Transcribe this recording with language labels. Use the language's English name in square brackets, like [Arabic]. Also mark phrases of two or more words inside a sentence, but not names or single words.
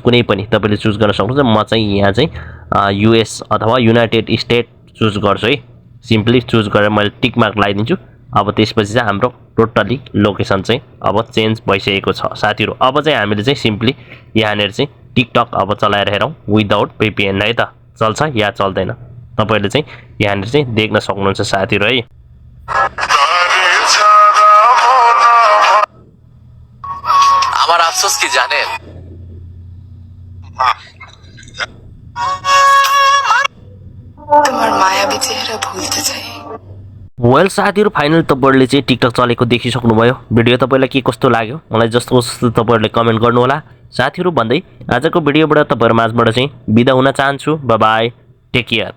[Nepali] कुनै पनि तपाईले चुज गर्न सक्नुहुन्छ म चाहिँ यहाँ चाहिँ युएस अथवा [English] United State [Nepali] चुज गर्छु है सिम्पली चुज गरेर मैले [English] tick mark [Nepali] लगाइदिन्छु अब त्यसपछि चाहिँ हाम्रो टोटली लोकेसन चाहिँ अब चेन्ज भइसकेको छ साथीहरु अब चाहिँ हामीले चाहिँ सिम्पली यहाँ चाहिँ टिकटक अब चलाएर हेरौं [English] without VPN [Nepali] है त चल्छ या चल्दैन तपाईले चाहिँ यहाँ चाहिँ देख्न सक्नुहुन्छ साथीहरु है [Bangla] আমার আফসোস কি জানেন তোমার মায়াবী চেহারা ভুলতে চাই [Nepali] वेल साथीहरु फाइनल तपाईहरुले चाहिँ टिकटक चलेको देखिसक्नुभयो भिडियो तपाईलाई के कस्तो लाग्यो मलाई जस्तो तपाईहरुले कमेन्ट गर्नु होला साथीहरु भन्दै आजको भिडियोबाट तपाईहरु माझबाट चाहिँ बिदा हुन चाहन्छु [English] bye bye take care